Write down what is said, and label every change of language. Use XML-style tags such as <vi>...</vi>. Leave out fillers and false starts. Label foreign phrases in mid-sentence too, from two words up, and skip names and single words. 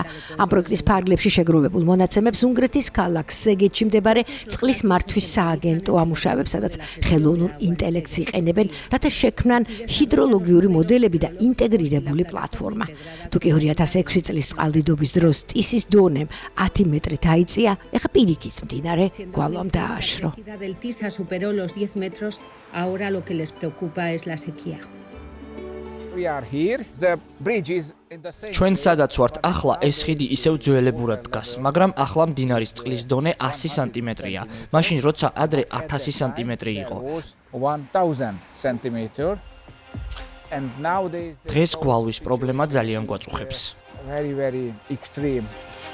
<ka>ამ პროექტის ფარგლებში შეგროვებულ მონაცემებს უნგრეთის ქალაქ სეგეთში მდებარე წყლის მართვის სააგენტო ამუშავებს, სადაც ხელოვნურ ინტელექტს იყენებენ, რათა შექმნან ჰიდროლოგიური მოდელები და ინტეგრირებული პლატფორმა. თუკი 2006 წლის წყალდიდობის დროს ტისის დონემ 10 მეტრით აიწია, ეხლა პირიქით მდინარე გვალვამ დააშრო.</ka> <es>Superó los 10 metros, ahora lo que les preocupa es la sequía.</es> <ka>ჩვენ სადაც ვართ ახლა, ეს ხიდი ისევ ძველებურად დგას, მაგრამ ახლა მდინარის წყლის დონე 100 სანტიმეტრია, მაშინ როცა ადრე 1000 სანტიმეტრი იყო. დღეს გვალვის პრობლემა ძალიან გვაწუხებს.</ka>